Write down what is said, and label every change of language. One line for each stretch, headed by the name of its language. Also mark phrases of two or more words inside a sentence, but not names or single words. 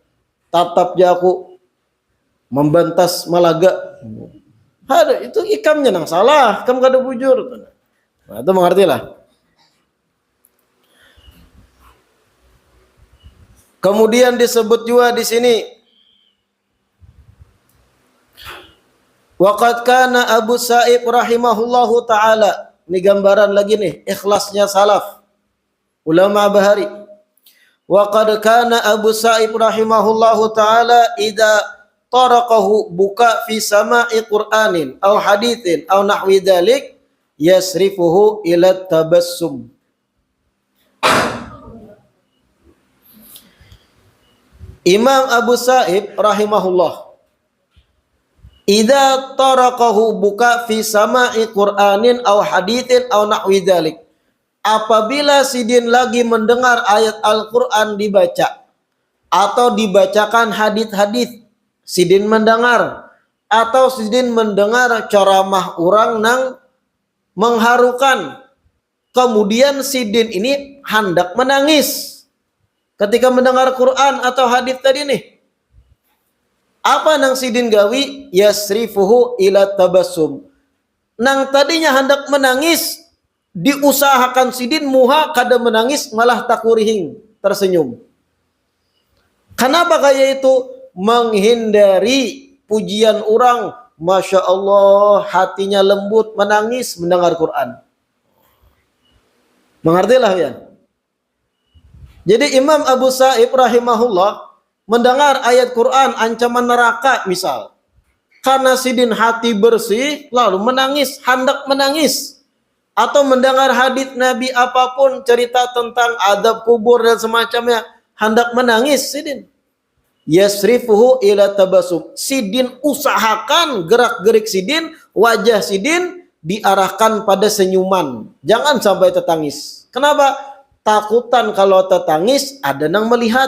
Banjar: Tatap ja aku membantas malaga. Ada itu ikamnya nang salah, ikam kada bujur. Nah, itu mengertilah. Kemudian disebut juga di sini
Arabic: وقد كان أبو السائب رحمه الله تعالى.
Banjar: Ini gambaran lagi nih ikhlasnya salaf. Ulama bahari.
Arabic: وقد كان أبو السائب رحمه الله تعالى إذا طرقه بكاء في سماع قرآن أو حديث أو نحو ذلك يصرفه إلى التبسم. إمام أبو السائب رحمه الله إذا طرقه بكاء في سماع قرآن أو حديث أو نحو ذلك.
Banjar: Apabila sidin lagi mendengar ayat Al-Qur'an dibaca atau dibacakan hadits-hadits, sidin mendengar atau sidin mendengar ceramah orang nang mengharukan, kemudian sidin ini hendak menangis ketika mendengar Quran atau hadits tadi nih. Apa nang sidin gawi?
Arabic: يصرفه إلى التبسم.
Banjar: Nang tadinya hendak menangis, diusahakan sidin muha kada menangis, malah takurihing, tersenyum. Kenapa kayak itu? Menghindari pujian orang.
Arabic: ما شاء الله,
Banjar: hatinya lembut, menangis mendengar Quran. Mengertilah ya? Jadi Imam Abu Sa'ib rahimahullah mendengar ayat Quran ancaman neraka misal. Karena sidin hati bersih, lalu menangis, hendak menangis. Atau mendengar hadits Nabi apapun, cerita tentang adab kubur dan semacamnya, hendak menangis sidin.
Arabic: يصرفه إلى التبسم.
Banjar: Sidin usahakan gerak-gerik sidin, wajah sidin diarahkan pada senyuman. Jangan sampai tertangis. Kenapa? Takutan kalau tertangis ada yang melihat.